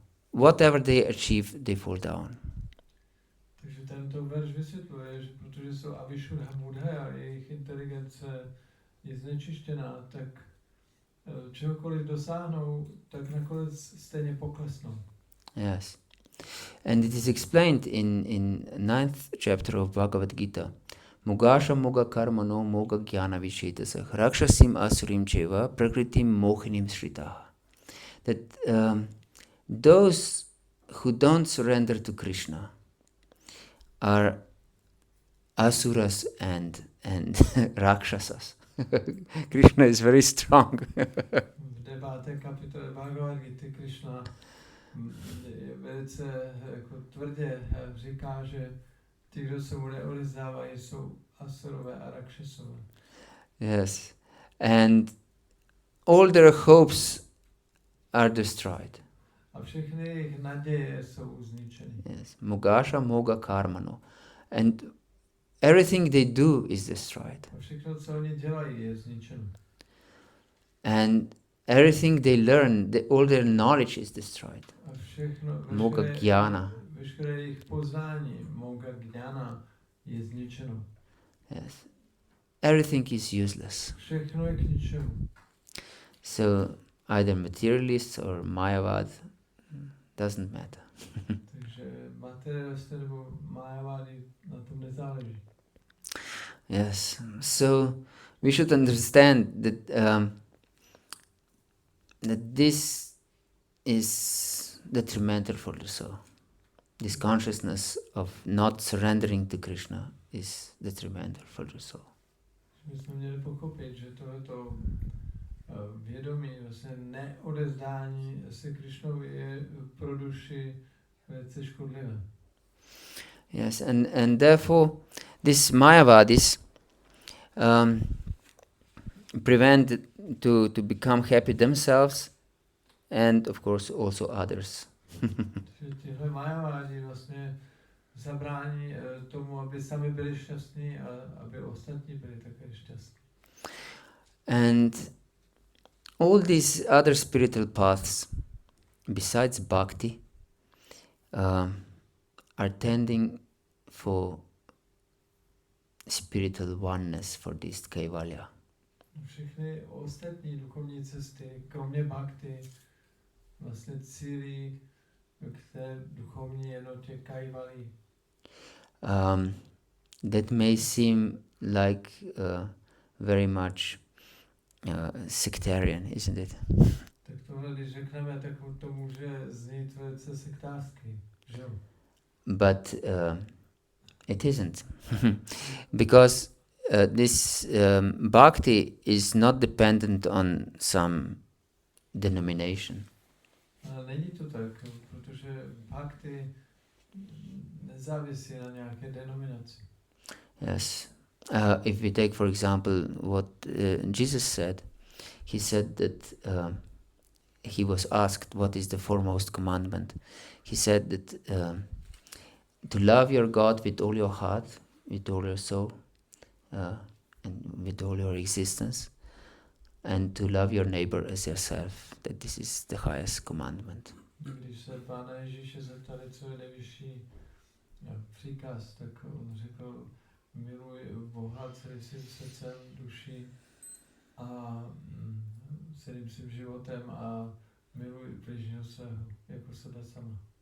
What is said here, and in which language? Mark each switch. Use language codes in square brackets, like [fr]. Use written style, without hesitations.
[en] Whatever they achieve, they fall down. [cs] Takže tento verš vysvětluje, že protože jsou avishuddha buddhaya a jejich inteligence je znečištěná, tak čehokoliv dosáhnou, tak nakonec stejně poklesnou. [en] Yes. And it is explained in 9th chapter of Bhagavad-gita. [sa] Mugasha Muga Karmano Moga Jnana Vishetasah Rakshasim Asurim Cheva Prakritim Mohinim Shritaha. [en] That those who don't surrender to Krishna are asuras and rakshasas. Krishna is very strong. [cs] V 9. kapitole Bhagavad-gity Krishna velice jako tvrdě říká, že ti, kdo se mu neodezdávají, jsou asurové a rakšasové. [en] Yes. And all their hopes are destroyed. [cs] A všechny jejich naděje jsou zničeny. [en] Yes. [sa] Mugasha Moga Karmano. [en] And everything they do is destroyed. [cs] A všechno, co oni dělají, je zničeno. [en] And everything they learn, all their knowledge is destroyed. [cs] A všechno, [sa] Moga Jnana. [cs] veškeré jejich poznání, [sa] Moga Jnana, [cs] je zničeno. [en] Yes. Everything is useless. [cs] Všechno je k ničemu. [en] So either materialist or Mayavad doesn't matter. [cs] Takže materialisté nebo Mayavady na tom nezáleží. [en] Yes. So we should understand that this is detrimental for the soul. This consciousness of not surrendering to Krishna is detrimental for the soul. [cs] My jsme měli pochopit, že tohleto vědomí, vlastně neodezdání se Krishnovi je pro duši velice škodlivé. [en] Yes, and therefore these Mayavadis prevent to become happy themselves and of course also others. [cs] Tihle Majavádi vlastně zabrání tomu, aby sami byli šťastní a aby ostatní byli také šťastní. [en] And all these other spiritual paths, besides bhakti, are tending for spiritual oneness, for this Kevala. [cs] Všechny ostatní duchovní cesty, kromě bhakti, vlastně cílí k té duchovní jednotě Kaivalí. [en] That may seem like very much sectarian, isn't it? [cs] Tak tohle, když řekneme, tak to může znít velice sektářsky, že jo? [en] But it isn't. Because this bhakti is not dependent on some denomination. [cs] Není to tak, protože bhakti nezávisí na nějaké denominaci. [en] Yes. If we take, for example, what Jesus said, he said that he was asked what is the foremost commandment. He said that to love your God with all your heart, with all your soul, and with all your existence, and to love your neighbor as yourself, that this is the highest commandment. [cs] Když se Pána Ježíše zeptali, co je nejvyšší příkaz, tak on řekl, miluj Boha celým svým srdcem, duší a celým svým životem a miluj bližního svého, jako sebe sama.